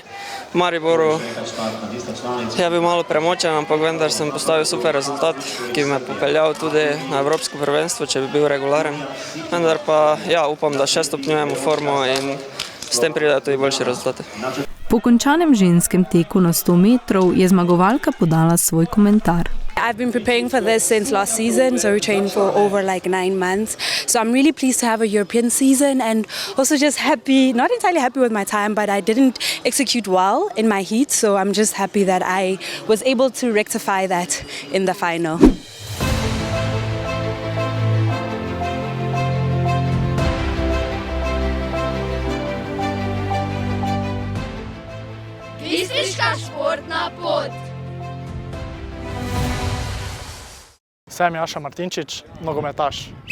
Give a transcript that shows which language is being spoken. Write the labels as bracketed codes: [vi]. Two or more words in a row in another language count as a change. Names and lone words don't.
[sl] V Mariboru je bil malo premočen, ampak vendar sem postavil super rezultat, ki bi me popeljal tudi na Evropsko prvenstvo, če bi bil regularen. Vendar pa upam, da še stopnjujemo formo in s tem pridejo tudi boljši rezultati. Po končanem ženskem teku na 100 metrov je zmagovalka podala svoj komentar. [en] I've been preparing for this since last season, so we trained for over 9 months. So I'm really pleased to have a European season and also just happy, not entirely happy with my time, but I didn't execute well in my heat, so I'm just happy that I was able to rectify that in the final. [sl] Bistriška športna pot. Sem Jaša Martinčič, nogometaš.